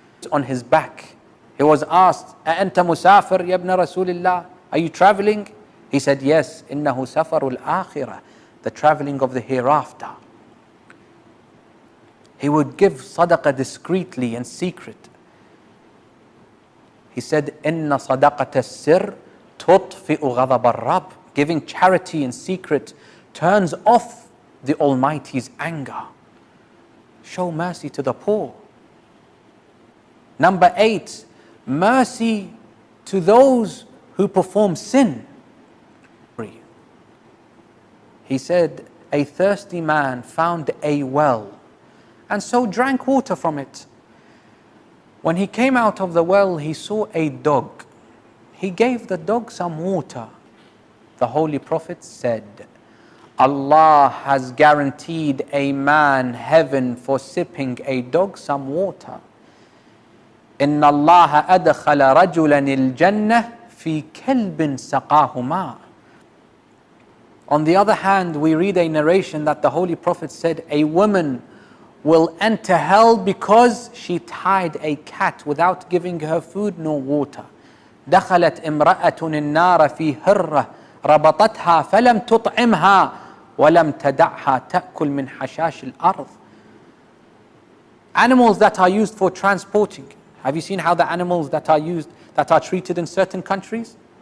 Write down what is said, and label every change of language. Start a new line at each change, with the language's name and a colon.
English: On his back, he was asked,
Arabic: أَأَنْتَ مُسَافِرْ يَا ابْنَ رَسُولِ اللَّهِ?
English: Are you traveling? He said, yes,
Arabic: إِنَّهُ سَفَرُ الْآخِرَةِ,
English: the traveling of the hereafter. He would give sadaqah discreetly and secret. He said,
Arabic: إِنَّ صَدَقَةَ السِّرِّ تُطْفِئُ غَضَبَ الرَّبِّ.
English: Giving charity in secret turns off the Almighty's anger. Show mercy to the poor. Number 8, mercy to those who perform sin. He said, a thirsty man found a well and so drank water from it. When he came out of the well, he saw a dog. He gave the dog some water. The Holy Prophet said, Allah has guaranteed a man heaven for sipping a dog some water.
Arabic: إِنَّ اللَّهَ أَدْخَلَ رَجُلًا الْجَنَّةِ فِي كَلْبٍ سَقَاهُ مَاءً.
English: On the other hand, we read a narration that the Holy Prophet said, a woman will enter hell because she tied a cat without giving her food nor water.
Arabic: دخلت امرأة النار في هرة ربطتها فلم تطعمها ولم تدعها تأكل من حشاش الأرض.
English: Animals that are used for transporting. Have you seen how the animals that are used, that are treated in certain countries?